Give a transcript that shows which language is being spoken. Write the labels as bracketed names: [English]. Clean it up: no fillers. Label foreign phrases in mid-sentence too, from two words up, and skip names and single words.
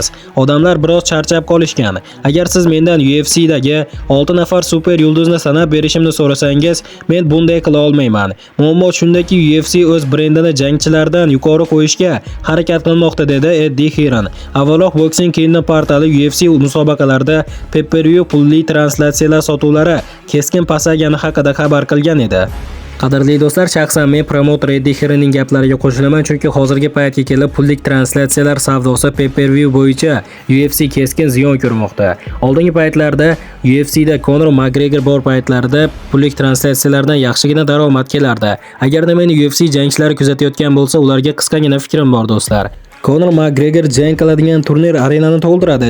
[Uzbek] Odamlar biroz charchab qolishgan. Agar siz mendan UFCdagi 6 nafar super yulduzni sanab berishimni so'rasangiz, men bunday qila olmayman. Muammo shundaki, UFC o'z brendini jangchilardan yuqori qo'yishga harakat qilmoqda, dedi Eddie Hearn. Avvalroq Boxing Kingdom portali UFC musobaqalarida pay-per-view pulli translyatsiyalar sotuvlari keskin pasaygani haqida xabar qilgan edi. Qadrli do'stlar, shaxsan men promoter Eddie Hearnning gaplariga qo'shilaman, chunki hozirgi paytga kelib pullik translyatsiyalar savdosi pay-per-view bo'yicha UFC keskin ziyon ko'rmoqda. Oldingi paytlarda UFCda Conor McGregor bor paytlarida pullik translyatsiyalardan yaxshigina daromad kelardi. Agarda meni UFC jangchilari kuzatayotgan bo'lsa, ularga qisqagina fikrim bor do'stlar. Conor McGregor jang qiladigan turnir arenani to'ldiradi.